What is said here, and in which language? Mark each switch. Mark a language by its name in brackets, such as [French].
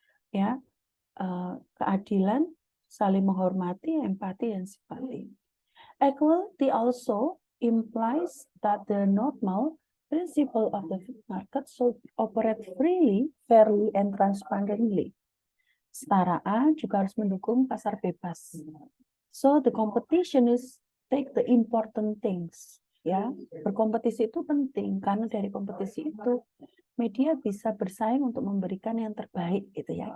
[Indonesian] Ya, keadilan, saling menghormati, empati, dan simpati. [English] Equality also implies that the normal principle of the free market should operate freely, fairly, and transparently. [Indonesian] Kesetaraan juga harus mendukung pasar bebas. [English] So the competition is take the important things. [Indonesian] Ya, berkompetisi itu penting karena dari kompetisi itu media bisa bersaing untuk memberikan yang terbaik, gitu ya.